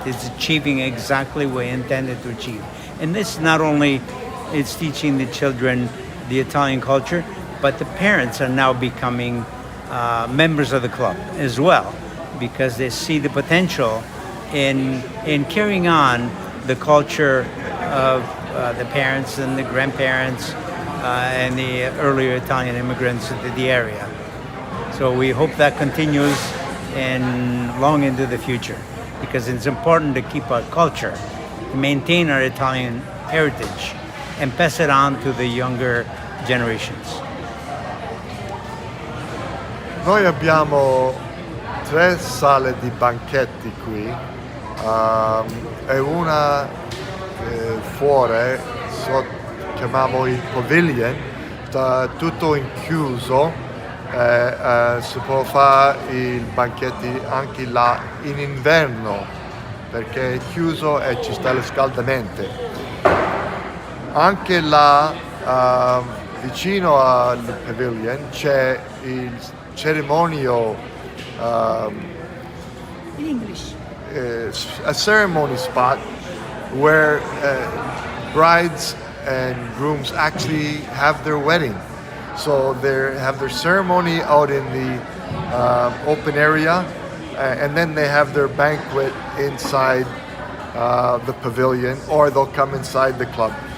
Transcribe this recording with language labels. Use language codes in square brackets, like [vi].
[en] It's achieving exactly what we intended to achieve. And this not only is teaching the children the Italian culture, but the parents are now becoming members of the club as well, because they see the potential in carrying on the culture of the parents and the grandparents and the earlier Italian immigrants into the area. So we hope that continues and long into the future, because it's important to keep our culture, to maintain our Italian heritage, and pass it on to the younger generations. [it] Noi abbiamo 3 sale di banchetti qui, e una fuori, chiamiamo il pavilion, sta tutto chiuso, si può fare i banchetti anche là in inverno perché è chiuso e ci sta il riscaldamento. Anche là vicino al pavilion c'è il cerimonia, [en] In English. a ceremony spot where brides and grooms actually have their wedding. So they have their ceremony out in the open area, and then they have their banquet inside the pavilion, or they'll come inside the club.